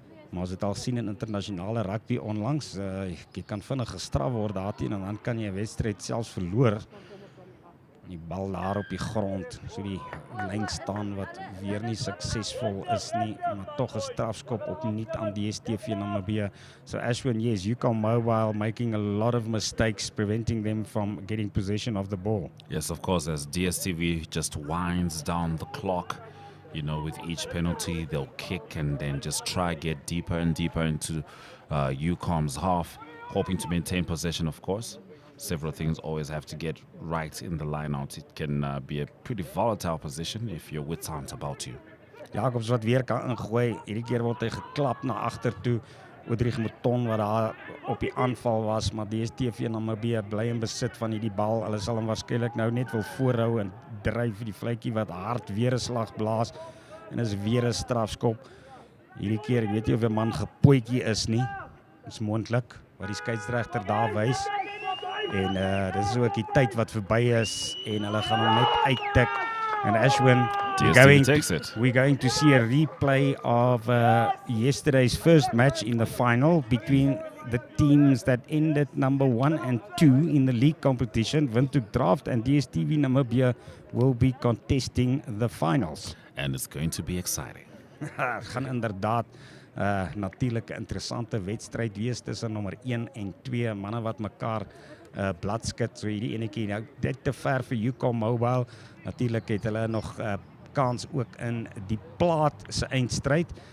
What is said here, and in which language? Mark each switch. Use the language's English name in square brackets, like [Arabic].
[Afrikaans] Maar as dit al sien in internasionale rugby onlangs, jy kan vinnig gestraf word daarteen en dan kan jy 'n wedstryd selfs verloor. Die bal daar op die grond, so die lyn staan wat weer nie suksesvol is nie, maar tog 'n strafskop opnuut aan DSTV Namibië. [English] So Ashwin, yes, Ucom Mobile making a lot of mistakes, preventing them from getting possession of the ball. Yes, of course, as DSTV just winds down the clock, you know, with each penalty, they'll kick and then just try get deeper and deeper into Ucom's half, hoping to maintain possession, of course. Several things always have to get right in the lineout. It can be a pretty volatile position if your wits aren't about you. Jacobs wat weer kan ingooi, hierdie keer word hy geklap na agter toe. Odrich Mouton wat daar op die aanval was, maar DSTV Namibië bly in besit van hierdie bal. Hulle sal hom waarskynlik nou net wil voorhou en dryf die vletjie wat hard weer 'n slag blaas en is weer 'n strafskop. Hierdie keer, ek weet nie of 'n man gepootjie is nie. Dis moontlik wat die skeieregter daar wys. En dis is ook die tyd wat verby is en hulle gaan hom net uittik. And Ashwin, we're going to see a replay of yesterday's first match in the final between the teams that ended number 1 and 2 in the league competition. Windhoek Draught and DSTV Namibia will be contesting the finals. And it's going to be exciting. [Afrikaans] Gaan inderdaad Natuurlik 'n interessante wedstryd wees tussen nommer 1 en 2 manne wat mekaar bladskit. So hierdie enetjie nou dit te ver vir Ucom Mobile. Natuurlik het hulle nog kans ook in die plaat se eindstryd.